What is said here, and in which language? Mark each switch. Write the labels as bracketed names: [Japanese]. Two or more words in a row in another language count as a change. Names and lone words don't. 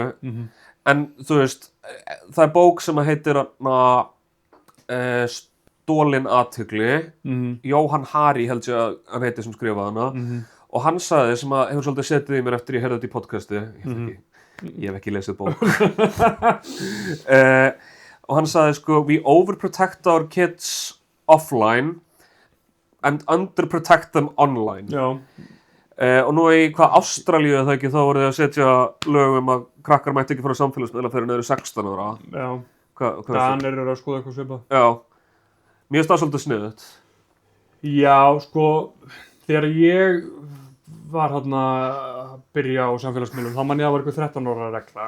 [Icelandic] En, þú veist, það er bók sem að heitir Stolin athygli. Jóhann Hari held ég að hann heiti sem skrifaði hana. Og hann sagði, sem að hefur svolítið setið í mér eftir ég heyrði þetta í podcasti, ég hef ekki lesið bók. Og hann sagði, sko, [English] we overprotect our kids offline and underprotect them online. [Icelandic] Já, Og nú í Ástralíu eða ekki, þá voru þið að setja lög að krakkar mætti ekki fara á samfélagsmiðla fyrir niður 16 ára. já, Hvað Danir eru að skoða eitthvað svipað. Já, mér finnst það svolítið sniðugt. Já, sko, þegar ég var að byrja á samfélagsmiðlum, þá man ég að var eitthvað 13 ára regla.